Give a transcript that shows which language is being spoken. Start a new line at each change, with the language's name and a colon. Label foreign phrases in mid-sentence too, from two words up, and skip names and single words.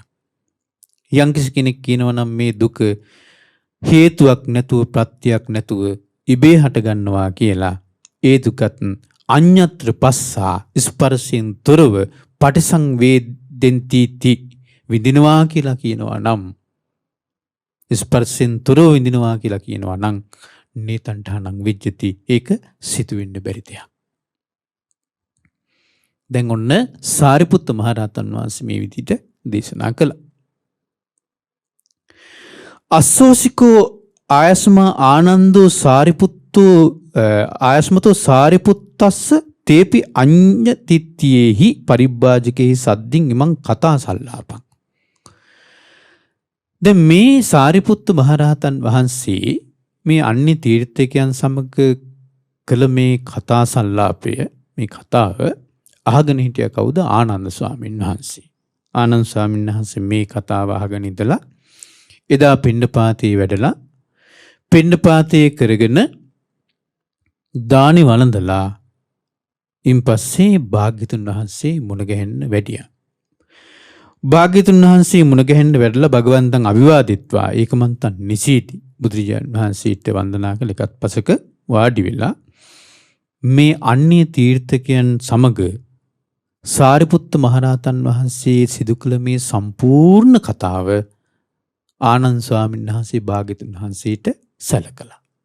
Sinhala: යම්කිසි කෙනෙක් කියනවා නම් මේ දුක හේතුවක් නැතුව ප්‍රත්‍යක් නැතුව ඉබේ හට ගන්නවා කියලා ඒ දුකත්
Pali: අඤ්ඤත්‍ර පස්සා
Sinhala: ස්පර්ශයෙන් තොරව පටිසංවේදෙන්ති විඳිනවා කියලා කියනවා නම් ස්පර්ශයෙන් තොරව විඳිනවා කියලා කියනවා නම්
Pali: නේතණ්ඨානං විජ්ජති.
Sinhala: ඒක සිදු වෙන්න බැරි දෙයක්. දැන් ඔන්න සාරිපුත්ත මහරහතන් වහන්සේ මේ විදිහට දේශනා කළා.
Pali: අස්සෝසිකෝ ආයස්මා ආනන්දෝ ආයස්මතෝ සාරිපුත්තස්ස තේපි අඤ්ඤතිත්‍යෙහි පරිබ්බාජකෙහි සද්දින් ඉමං කතා සල්ලාපං.
Sinhala: දැන් මේ සාරිපුත්ත මහරහතන් වහන්සේ මේ අන්‍ය තීර්ථකයන් සමග කළ මේ කතා සල්ලාපය මේ කතාව අහගෙන හිටිය කවුද? ආනන්ද ස්වාමීන් වහන්සේ. ආනන්ද ස්වාමීන් වහන්සේ මේ කතාව අහගෙන ඉඳලා එදා පිණ්ඩපාතේ වැඩලා පිණ්ඩපාතේ කරගෙන දානි වළඳලා ඉන්පස්සේ භාග්‍යතුන් වහන්සේ මුණ ගැහෙන්න වැඩියා. භාග්‍යතුන් වහන්සේ මුණ ගැහෙන්න වැඩලා
Pali: භගවන්තං අභිවාදිත්වා ඒකමන්තං නිසීති
Sinhala: බුදුරජාණන් වහන්සේට වන්දනා කළ එකත් පසක වාඩි වෙලා මේ අන්‍ය තීර්ථකයන් සමග සාරිපුත්ත මහරහතන් වහන්සේ සිදු කළ මේ සම්පූර්ණ කතාව ආනන්ද ස්වාමීන් වහන්සේ භාග්‍යතුන් වහන්සේට සැලකලා.